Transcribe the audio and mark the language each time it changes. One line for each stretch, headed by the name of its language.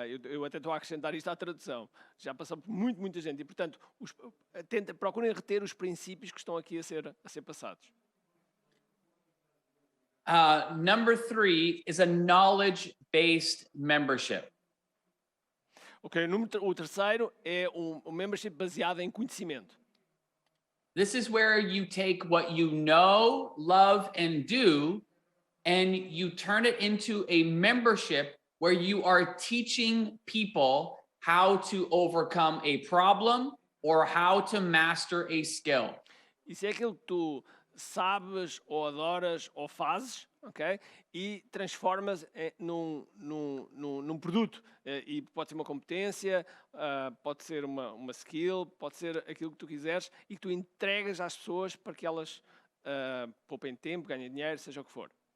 Portuguese: Eu até estou a acrescentar isto à tradução. Já passou por muita gente e, portanto, procurem reter os princípios que estão aqui a ser passados.
English: Number 3 is a knowledge-based membership.
Portuguese: Ok, o terceiro é um membership baseado em conhecimento.
English: This is where you take what you know, love, and do, and you turn it into a membership where you are teaching people how to overcome a problem or how to master a skill.
Portuguese: Isso é aquilo que tu sabes, ou adoras, ou fazes, ok? E transformas num produto. E pode ser uma competência, pode ser uma skill, pode ser aquilo que tu quiseres e que tu entregas às pessoas para que elas poupem tempo, ganhem dinheiro, seja o que for.